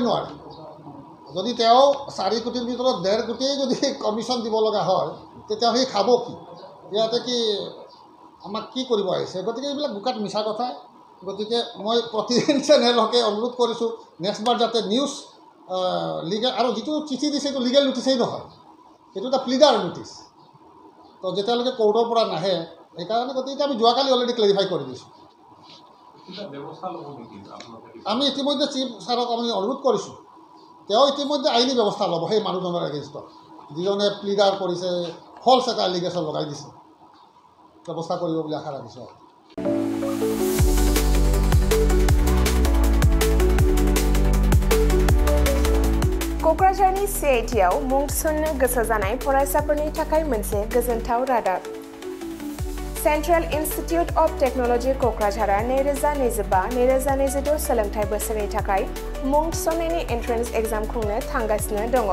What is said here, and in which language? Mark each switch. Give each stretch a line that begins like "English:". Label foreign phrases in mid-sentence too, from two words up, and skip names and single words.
Assamese: নোৱাৰে যদি তেওঁ 4 কোটিৰ ভিতৰত 1.5 কোটিয়েই যদি কমিশ্যন দিব লগা হয় তেতিয়া সেই খাব কি ইয়াতে কি আমাক কি কৰিব আহিছে গতিকে এইবিলাক বোকাত মিছা কথা গতিকে মই প্ৰতিদিন চেনেলকে অনুৰোধ কৰিছোঁ নেক্সটবাৰ যাতে নিউজ লিগেল আৰু যিটো চিঠি দিছে এইটো লিগেল নটিছেই নহয় সেইটো এটা
English: pleader notice
Assamese: তো যেতিয়ালৈকে কোৰ্টৰ পৰা নাহে সেইকাৰণে গতিকে আমি যোৱাকালি অলৰেডি ক্লেৰিফাই কৰি দিছোঁ আমি ইতিমধ্যে চিফ ছাৰক আমি অনুৰোধ কৰিছোঁ তেওঁ ইতিমধ্যে আইনী ব্যৱস্থা ল'ব সেই মানুহজনৰ এগেইনষ্টত যিজনে প্লিডাৰ কৰিছে ফল্ছ এটা এলিগেশ্যন লগাই দিছে ব্যৱস্থা কৰিব বুলি আশা ৰাখিছোঁ আৰু
Bodo: क'क्राझारनि CITआव मुं थिसन्नो गोसो जानाय फरायसाफोरनि थाखाय मोनसे गोजोनथाव रादाब Central Institute of Technology Kokrajhara 2025-2026 सोलोंथाइ बोसोरनि थाखाय मुं थिसननायनि
English: entrance exam
Bodo: खुंनो थांगासिनो दङ।